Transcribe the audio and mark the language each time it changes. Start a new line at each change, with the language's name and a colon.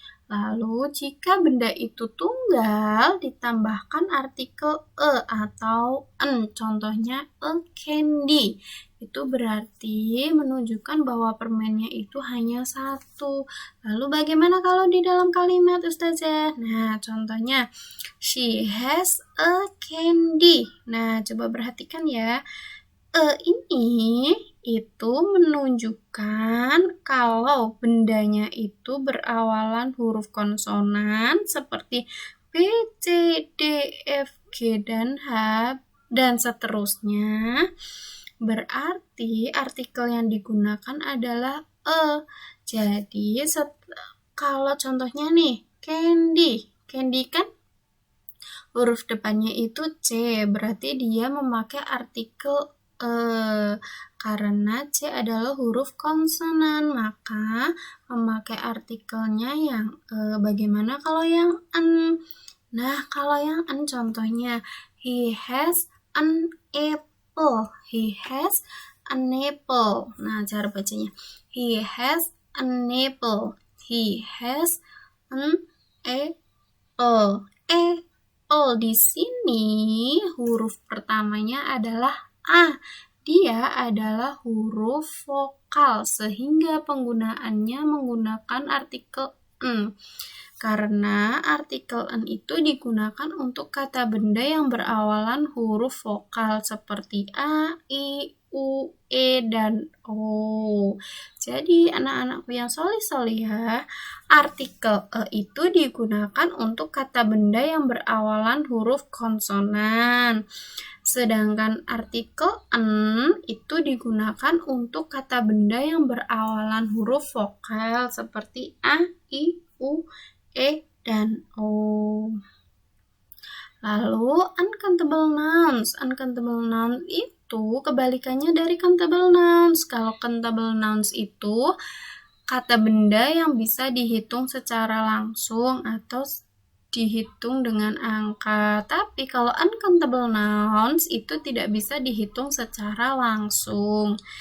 Indonesian: Lalu, jika benda itu tunggal, ditambahkan artikel e atau en, contohnya a candy. Itu berarti menunjukkan bahwa permennya itu hanya satu. Lalu bagaimana kalau di dalam kalimat, Ustazah? Nah, contohnya,
English: she has a candy.
Indonesian: Nah, coba perhatikan ya. Ini itu menunjukkan kalau bendanya itu berawalan huruf konsonan seperti B, C, D, F, G, dan H, dan seterusnya. Berarti artikel yang digunakan adalah E. Jadi, kalau contohnya nih, candy. Candy kan huruf depannya itu C, berarti dia memakai artikel karena C adalah huruf konsonan, maka memakai artikelnya yang bagaimana kalau yang an? Nah, kalau yang an contohnya,
English: he has an apple. He has an apple.
Indonesian: Nah, cara bacanya,
English: he has an apple. He has an apple.
Indonesian: Apple di sini huruf pertamanya adalah A. Dia adalah huruf vokal sehingga penggunaannya menggunakan artikel en. Karena artikel en itu digunakan untuk kata benda yang berawalan huruf vokal seperti A, I, U, E, dan O. Jadi anak-anakku yang solih-solihah, artikel e itu digunakan untuk kata benda yang berawalan huruf konsonan. Sedangkan artikel en itu digunakan untuk kata benda yang berawalan huruf vokal seperti A, I, U, E, dan O. Lalu uncountable nouns. Uncountable nouns itu kebalikannya dari countable nouns. Kalau countable nouns itu kata benda yang bisa dihitung secara langsung atau dihitung dengan angka. Tapi kalau uncountable nouns itu tidak bisa dihitung secara langsung.